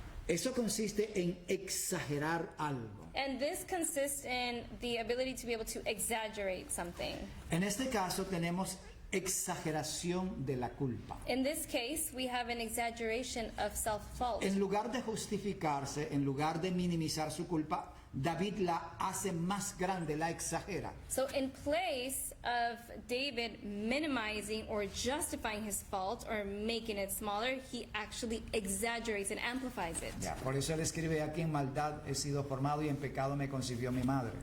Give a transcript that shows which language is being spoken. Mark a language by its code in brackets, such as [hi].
[es] Eso consiste en exagerar algo. [en] And this consists in the ability to be able to exaggerate something. [es] En este caso tenemos exageración de la culpa. [en] In this case, we have an exaggeration of self-fault. [es] En lugar de justificarse, en lugar de minimizar su culpa, David la hace más grande, la exagera. [en] So in place of David minimizing or justifying his fault or making it smaller, he actually exaggerates and amplifies it. [es] Ya, por eso él escribe aquí: en maldad he sido formado y en pecado me concibió mi madre.